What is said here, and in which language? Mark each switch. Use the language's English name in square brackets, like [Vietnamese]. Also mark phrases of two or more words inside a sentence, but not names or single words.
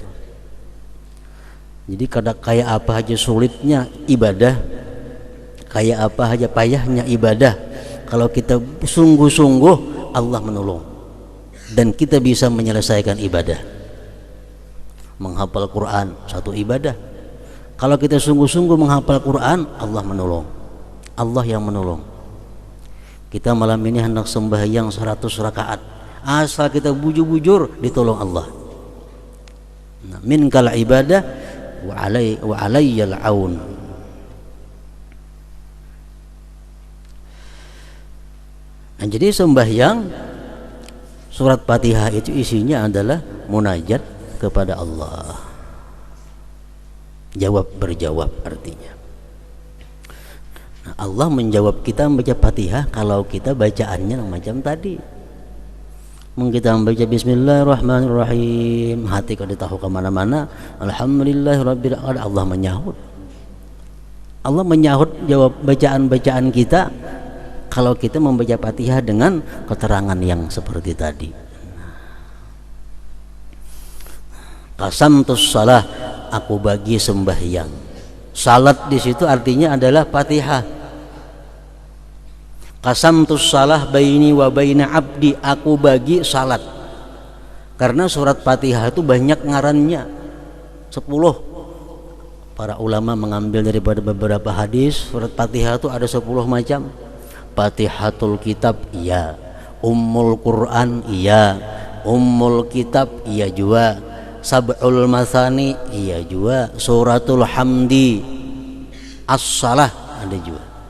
[Indonesian] Jadi kayak apa aja sulitnya ibadah, kayak apa aja payahnya ibadah, kalau kita sungguh-sungguh Allah menolong dan kita bisa menyelesaikan ibadah. Menghafal Quran satu ibadah, kalau kita sungguh-sungguh menghafal Quran, Allah menolong, Allah yang menolong. Kita malam ini hendak sembahyang 100 rakaat, asal kita bujur-bujur ditolong Allah. [Arabic] Nah, منك العبادة وعليّ العون. [Indonesian] Nah, jadi sembahyang surat Fatihah itu isinya adalah munajat kepada Allah, jawab berjawab artinya. Nah, Allah menjawab kita membaca Fatihah kalau kita bacaannya macam tadi. Mungkin kita membaca Bismillahirrahmanirrahim, hati kalau tahu kemana-mana, [Arabic] الحمد لله رب العالمين, [Indonesian] Allah menyahut. Allah menyahut jawab bacaan-bacaan kita kalau kita membaca Fatihah dengan keterangan yang seperti tadi. [Arabic] قسمت الصلاة, [Indonesian] aku bagi sembahyang. Salat di situ artinya adalah Fatihah. [Arabic] قسمت الصلاة بيني وبين عبدي, [Indonesian] aku bagi salat. Karena surat Fatihah itu banyak ngarannya, 10. Para ulama mengambil daripada beberapa hadis, surat Fatihah itu ada 10 macam. Fatihatul kitab iya, Ummul Quran iya, Ummul kitab iya juga, Sab'ul Masani iya juga, Suratul Hamdi, As-Salah ada juga.